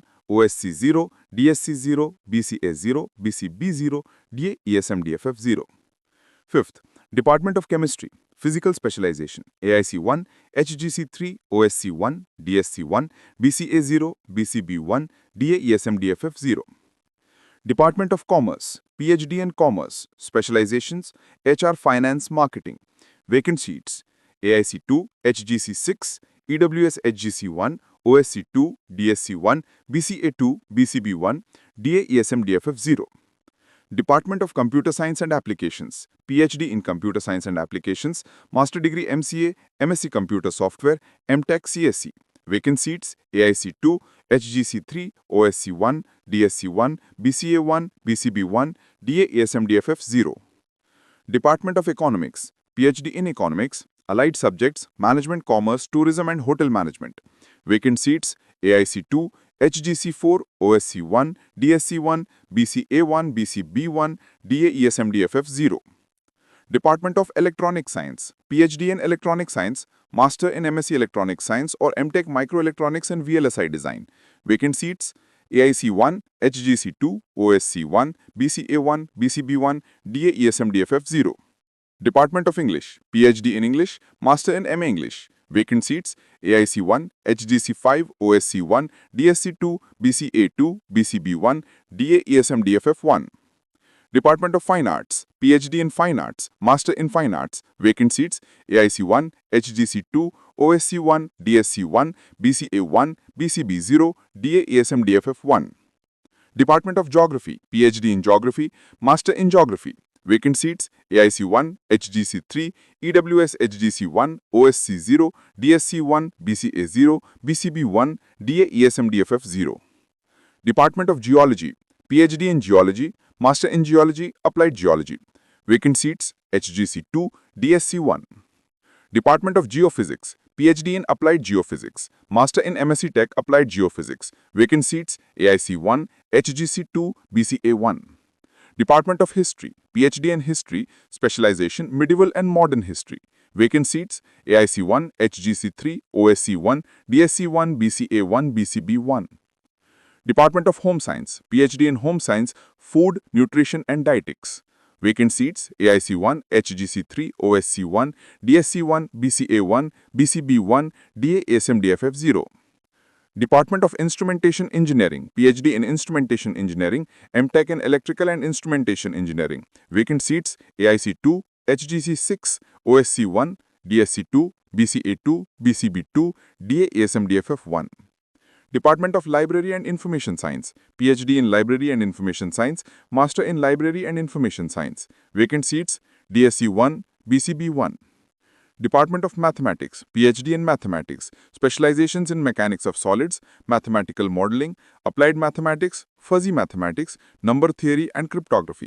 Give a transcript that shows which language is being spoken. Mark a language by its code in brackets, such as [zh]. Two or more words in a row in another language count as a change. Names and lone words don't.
[en] OSC 0, DSC 0, BCA 0, BCB 0, DA ESM DFF 0. Fifth, Department of Chemistry, Physical Specialization, AIC 1, HGC 3, OSC 1, DSC 1, BCA 0, BCB 1, DA ESM DFF 0. Department of Commerce, PhD in Commerce, Specializations, HR Finance Marketing. Vacant seats, AIC 2, HGC 6, EWS HGC 1, OSC 2, DSC 1, BCA 2, BCB 1, DA ESM DFF 0. Department of Computer Science and Applications, PhD in Computer Science and Applications, Master Degree MCA, MSc Computer Software, MTech CSC. Vacant seats, AIC 2, HGC 3, OSC 1, DSC 1, BCA 1, BCB 1, DA ESM DFF 0. Department of Economics, PhD in Economics, Allied Subjects, Management, Commerce, Tourism and Hotel Management. Vacant seats, AIC 2, HGC 4, OSC 1, DSC 1, BCA 1, BCB 1, DA ESM DFF 0. Department of Electronic Science, PhD in Electronic Science, Master in MSc Electronic Science or MTech Microelectronics and VLSI Design. Vacant seats, AIC 1, HGC 2, OSC 1, BCA 1, BCB 1, DA ESM DFF 0. Department of English, PhD in English, Master in MA English. Vacant seats, AIC 1, HGC 5, OSC 1, DSC 2, BCA 2, BCB 1, DA ESM DFF 1. Department of Fine Arts, PhD in Fine Arts, Master in Fine Arts. Vacant seats, AIC 1, HGC 2, OSC 1, DSC 1, BCA 1, BCB 0, DA ESM DFF 1. Department of Geography, PhD in Geography, Master in Geography. Vacant seats, AIC 1, HGC 3, EWS HGC 1, OSC 0, DSC 1, BCA 0, BCB 1, DA ESM DFF 0. Department of Geology, PhD in Geology, Master in Geology, Applied Geology. Vacant seats, HGC 2, DSC 1. Department of Geophysics, PhD in Applied Geophysics, Master in MSc Tech Applied Geophysics. Vacant seats, AIC 1, HGC 2, BCA 1. Department of History, PhD in History, Specialization Medieval and Modern History. Vacant seats, AIC 1, HGC 3, OSC 1, DSC 1, BCA 1, BCB 1. Department of Home Science, PhD in Home Science, Food, Nutrition and Dietetics. Vacant seats, AIC 1, HGC 3, OSC 1, DSC 1, BCA 1, BCB 1, DA ESM DFF 0. Department of Instrumentation Engineering, PhD in Instrumentation Engineering, MTech in Electrical and Instrumentation Engineering. Vacant seats, AIC 2, HGC 6, OSC 1, DSC 2, BCA 2, BCB 2, DA ESM DFF 1. Department of Library and Information Science, PhD in Library and Information Science, Master in Library and Information Science. Vacant seats, DSC 1, BCB 1. Department of Mathematics, PhD in Mathematics, Specializations in Mechanics of Solids, Mathematical Modeling, Applied Mathematics, Fuzzy Mathematics, Number Theory and Cryptography.